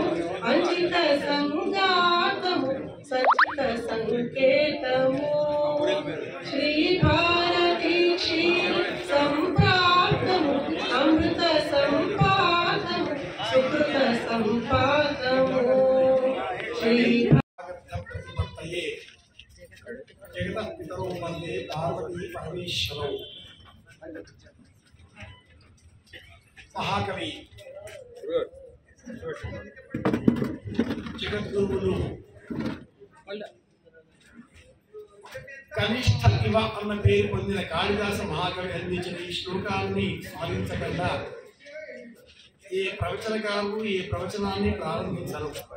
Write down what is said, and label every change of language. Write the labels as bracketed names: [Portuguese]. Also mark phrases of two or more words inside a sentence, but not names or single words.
[Telugu] అంచిత సంగాతము సంచిత సంకేతము శ్రీ భారతీ క్షీర సంప్రాప్తము అమృత సంపాతము సుకృత సంపాతము శ్రీ పార్వతీ పరమేశ్వరం. మహాకవి జగద్గురువులు కనిష్ట ఇవ అన్న పేరు పొందిన కాళిదాస మహాకవి అందించిన ఈ శ్లోకాన్ని స్మరించకుండా ఈ ప్రవచనకారులు ఈ ప్రవచనాన్ని ప్రారంభించరు.